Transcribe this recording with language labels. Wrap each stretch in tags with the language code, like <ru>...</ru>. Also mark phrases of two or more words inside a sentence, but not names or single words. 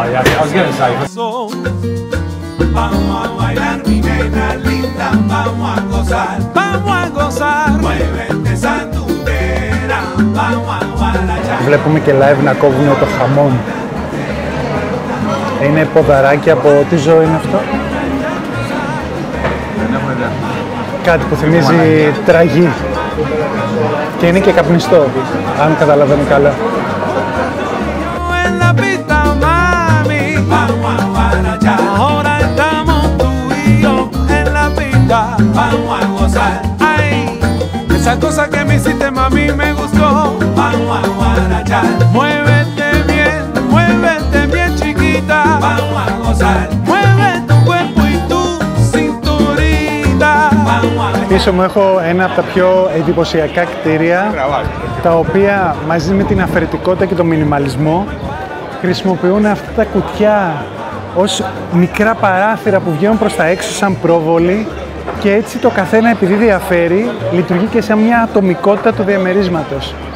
<el>Βλέπουμε και live να κόβουν το χαμόν. Είναι ποδαράκια από τι ζώο είναι αυτό? Κάτι που θυμίζει τραγί. Και είναι και καπνιστό, αν καταλαβαίνω καλά.</el> <es>Esa cosa que me hiciste, mami, me gustó. Vamos a guarachar. Muévete bien, chiquita. Vamos a gozar. Mueve tu cuerpo y tu cinturita.</es> <el>Πίσω μου έχω ένα από τα πιο εντυπωσιακά κτίρια, τα οποία μαζί με την αφαιρετικότητα και τον μινιμαλισμό χρησιμοποιούν αυτά τα κουτιά ως μικρά παράθυρα που βγαίνουν προς τα έξω σαν πρόβολοι. Και έτσι το καθένα, επειδή διαφέρει, λειτουργεί και σε μια ατομικότητα του διαμερίσματος.</el>